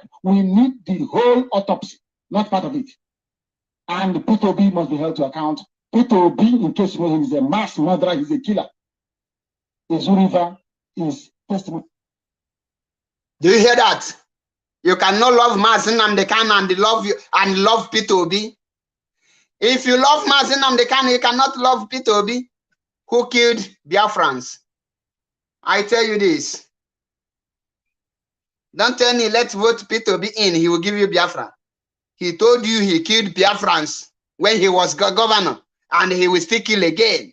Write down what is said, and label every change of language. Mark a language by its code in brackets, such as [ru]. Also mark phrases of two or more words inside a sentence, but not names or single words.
[en] We need the whole autopsy, not part of it. And Peter Obi must be held to account. Peter Obi, in case you know him, is a mass murderer, he's a killer. A Zoo River is testimony. Do you hear that? You cannot love Mazi Nnamdi Kanu and love you and love Peter Obi. If you love Mazi Nnamdi Kanu, you cannot love Peter Obi, who killed Biafrans. I tell you this. Don't tell me, let's vote Peter Obi in, he will give you Biafra. He told you he killed Biafrans when he was governor, and he will still kill again.